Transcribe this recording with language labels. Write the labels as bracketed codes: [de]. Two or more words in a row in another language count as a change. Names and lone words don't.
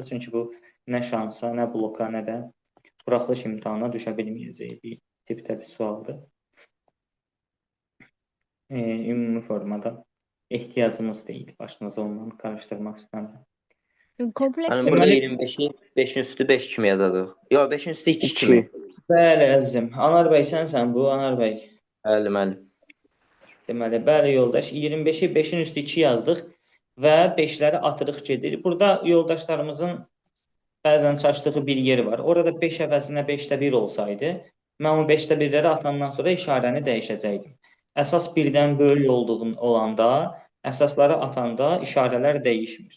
[az] Çünki bu nə şansa, nə bloka, nə də buraxılış imtahanına düşə bilməyəcək bir tipdə bir sualdır. Ümumi formada ehtiyacımız deyil. Başınıza ondan qarışdırmaq istəmirəm. Yəni burada 25-i 5-in üstü 5 kimi yazacaq. Yox, 5-in üstü 2 kimi. Bəli, əzizim. Anar bəy, sənsən bu, Anar bəy. Bəli, müəllim. Deməli, bəli yoldaş, 25-i 5-in üstü 2 yazdıq və 5-ləri atırıq gedir. Burada yoldaşlarımızın bəzən çaşdığı bir yeri var. Orada 5 əvəzinə 5-də 1 olsaydı, mən o 5-də 1-ləri atandan sonra işarəni dəyişəcəkdim. Əsas birdən böyük olanda, əsasları atanda işarələr dəyişmir.